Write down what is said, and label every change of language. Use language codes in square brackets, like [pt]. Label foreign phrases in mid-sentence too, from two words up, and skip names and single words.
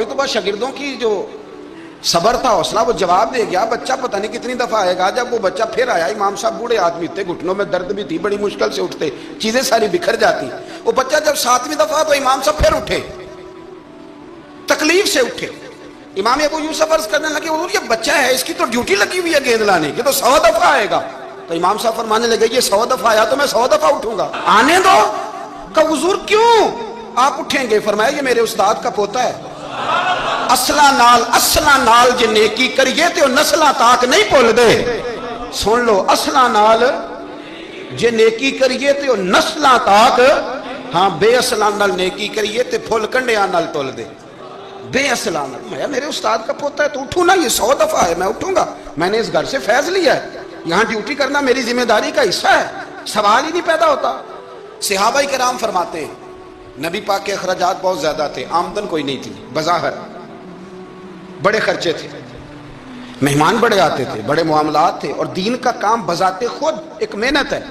[ur] تو بس شاگردوں کی جو صبر تھا حوصلہ وہ جواب دے گیا، بچہ پتہ نہیں کتنی دفعہ آئے گا، جب وہ بچہ پھر آیا، امام صاحب بوڑھے آدمی تھے، گھٹنوں میں درد بھی تھی، بڑی مشکل سے اٹھتے، چیزیں ساری بکھر جاتی، وہ بچہ جب 7ویں دفعہ تو امام صاحب پھر اٹھے، تکلیف سے اٹھے، امام ابو یوسف عرض کرنے لگے حضور یہ بچہ ہے، اس کی تو ڈیوٹی لگی ہوئی ہے گیند لانے کی، تو 100 دفعہ آئے گا، تو امام صاحب فرمانے لگے یہ 100 دفعہ آیا تو میں 100 دفعہ اٹھوں گا، آنے دو۔ کہ حضور کیوں آپ اٹھیں گے؟ فرمایا یہ میرے استاد کا پوتا ہے، [pa] اصلاں نال جے نیکی کریے تے نسلاں تک نہیں بھل دے. [ur] سن لو, [pa] اصلاں نال جے نیکی کریے تے نسلاں تک، ہاں بے اصلاں نال نیکی کریے تے پھل کنڈیاں نال تل دے. بے اصلاں نال, [ur] میں میرے استاد کا پوتا ہے تو اٹھوں نا، یہ 100 دفعہ ہے میں اٹھوں گا، میں نے اس گھر سے فیض لیا ہے، یہاں ڈیوٹی کرنا میری ذمہ داری کا حصہ ہے، سوال ہی نہیں پیدا ہوتا. صحابہ کرام فرماتے ہیں نبی پاک کے اخراجات بہت زیادہ تھے، آمدن کوئی نہیں تھی، بظاہر بڑے خرچے تھے، مہمان بڑے آتے تھے، بڑے معاملات تھے، اور دین کا کام بذات خود ایک محنت ہے.